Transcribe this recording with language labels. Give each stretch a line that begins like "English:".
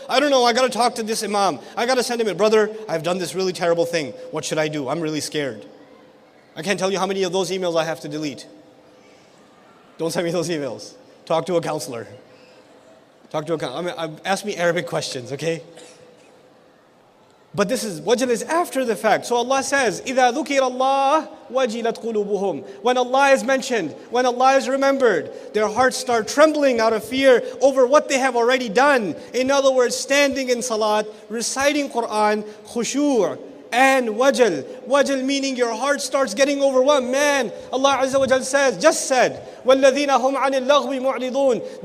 English: I don't know. I got to talk to this imam. I got to send him a brother. I've done this really terrible thing. What should I do? I'm really scared. I can't tell you how many of those emails I have to delete. Don't send me those emails. Talk to a counselor. Ask me Arabic questions, okay? But wajal is after the fact. So Allah says,
Arabic: إِذَا ذُكِرَ اللَّهُ وَجِلَتْ قُلُوبُهُمْ.
English: When Allah is mentioned, when Allah is remembered, their hearts start trembling out of fear over what they have already done. In other words, standing in salat, reciting Quran, khushu' and wajal. Wajal meaning your heart starts getting overwhelmed. Man, Allah Azza wa Jal just said,
Arabic: وَالَّذِينَ هُمْ عَنِ اللَّغْوِ مُعْرِضُونَ.